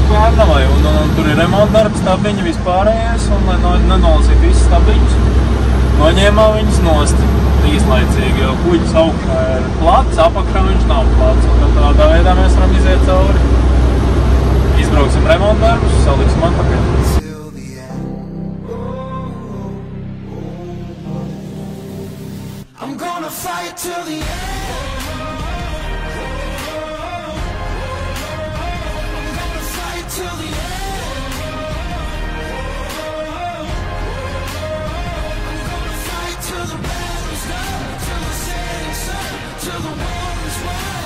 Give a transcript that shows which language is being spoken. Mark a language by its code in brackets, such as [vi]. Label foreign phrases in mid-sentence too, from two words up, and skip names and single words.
[lv] Pērnavai un tur ir remontdarbs, stabiņi vispārējais, un lai nenolasīt visus stabiņus, noņēmām viņus nost īslaicīgi, jo kuģis augšā ir plats, apakšā viņš nav plats, un tādā veidā mēs varam iziet cauri. Izbrauksim remontdarbus, saliksim atpakaļ. [en] I'm gonna fight till the end. Till the end. I'm gonna fight till the battle's done, till the setting sun, till the war is won.